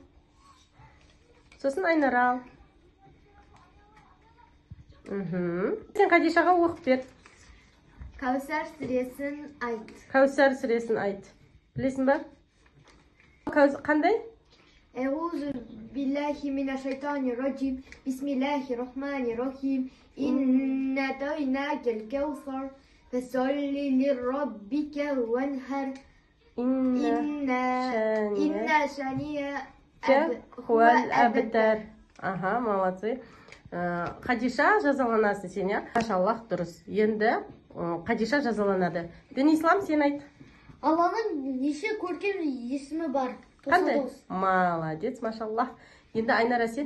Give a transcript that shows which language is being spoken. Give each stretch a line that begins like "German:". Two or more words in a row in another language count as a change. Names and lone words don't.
Kazakh: Сосын Айнара ал. Сен Хадишаға оқып бер. Кәусар сүресін айт. Кәусар сүресін айт. Білесің ба? Қандай?
Arabic: أعوذ بالله من الشيطان الرجيم. بسم الله الرحمن الرحيم. إنا أعطيناك الكوثر. فصل لربك وانحر. إن شانئك هو الأبتر. Аха, молодцы.
Kazakh: Хадиша жазаланасың сен, иә? Машаллах, дұрыс. Енді Хадиша жазаланады. Денислам, сен айт. Алланың неше көркем есімі бар? Қандай? Молодец, машаллах. Енді Айнара сен?